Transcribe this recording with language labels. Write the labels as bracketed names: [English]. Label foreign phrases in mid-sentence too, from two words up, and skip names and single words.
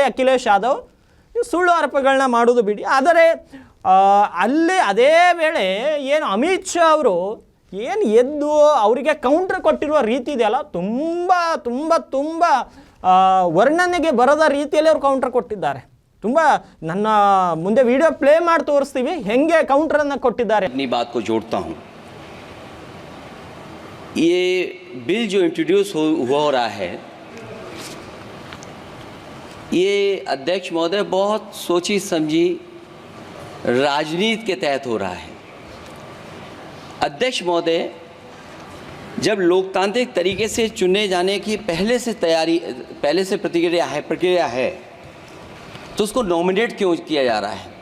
[Kannada] ಅಖಿಲೇಶ್ ಯಾದವ್ ನೀವು ಸುಳ್ಳು ಆರೋಪಗಳನ್ನ ಮಾಡೋದು ಬಿಡಿ. ಆದರೆ ಅಲ್ಲಿ ಅದೇ ವೇಳೆ ಏನು ಅಮಿತ್ ಶಾ ಅವರು ಏನು ಎದ್ದು ಅವರಿಗೆ ಕೌಂಟರ್ ಕೊಟ್ಟಿರುವ ರೀತಿ ಇದೆಯಲ್ಲ, ತುಂಬ ತುಂಬ ತುಂಬ ವರ್ಣನೆಗೆ ಬರದ ರೀತಿಯಲ್ಲಿ ಅವರು ಕೌಂಟರ್ ಕೊಟ್ಟಿದ್ದಾರೆ. ತುಂಬ ನನ್ನ ಮುಂದೆ ವಿಡಿಯೋ ಪ್ಲೇ ಮಾಡಿ ತೋರಿಸ್ತೀವಿ ಹೆಂಗೆ ಕೌಂಟರ್ ಅನ್ನು ಕೊಟ್ಟಿದ್ದಾರೆ. [Hindi] अपनी बात को जोड़ता हूँ, ये बिल जो इंट्रोड्यूस हो रहा है, ये अध्यक्ष महोदय बहुत सोची समझी राजनीति के तहत हो रहा है. अध्यक्ष महोदय जब लोकतांत्रिक तरीके से चुने जाने की पहले से प्रक्रिया है तो उसको नॉमिनेट क्यों किया जा रहा है?